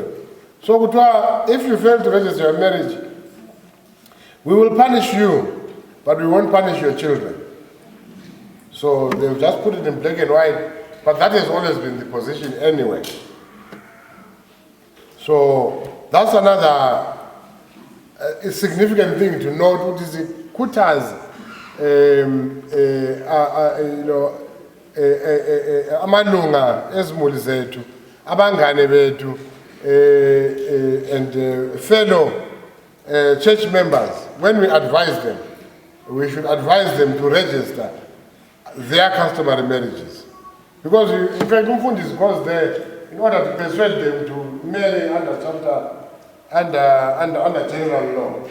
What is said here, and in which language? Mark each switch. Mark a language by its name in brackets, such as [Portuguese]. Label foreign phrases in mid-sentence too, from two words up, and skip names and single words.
[English] So if you fail to register your marriage, we will punish you, but we won't punish your children. So they've just put it in black and white, but that has always been the position anyway. So that's another significant thing to note, which is [North Ndebele] kutas, amalunga ezimuli zethu, abangane bethu, [English] and fellow church members, when we advise them, we should advise them to register their customary marriages. Because in fact, Umfundisi goes there in order to persuade them to marry under general law.